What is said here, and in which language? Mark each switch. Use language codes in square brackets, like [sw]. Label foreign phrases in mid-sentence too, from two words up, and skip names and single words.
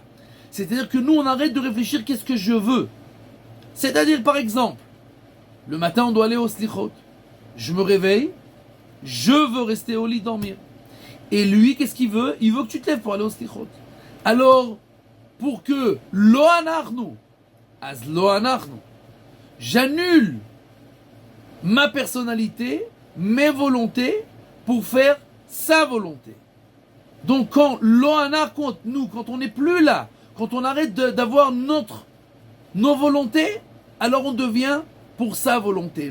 [fr] C'est-à-dire que nous, on arrête de réfléchir qu'est-ce que je veux. C'est-à-dire, par exemple, le matin, on doit aller au slichot. Je me réveille, je veux rester au lit dormir. Et lui, qu'est-ce qu'il veut? Il veut que tu te lèves pour aller au slichot. [he] Alors, pour que לא אנחנו אז לא אנחנו, [fr] j'annule ma personnalité, mes volontés, pour faire sa volonté. Donc quand [he] לא אנחנו [fr] compte nous, quand on n'est plus là, quand on arrête d'avoir nos volontés, alors on devient pour sa volonté.